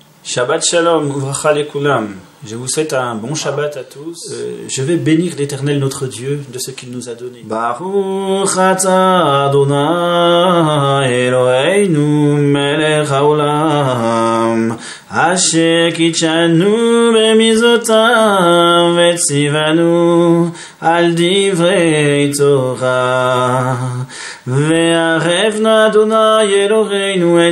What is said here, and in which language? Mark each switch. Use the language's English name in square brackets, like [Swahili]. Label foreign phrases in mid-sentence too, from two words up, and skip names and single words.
[Hebrew] שבת שלום, וברכה לכולם. [French] Je vous souhaite un bon Shabbat à tous. Je vais bénir l'Éternel notre Dieu de ce qu'il nous a donné. [Hebrew] ברוך אתה אדוני אלוהינו מלך העולם אשר קדשנו במצוותיו וצוונו על דברי תורה והערב נא אדוני אלוהינו אל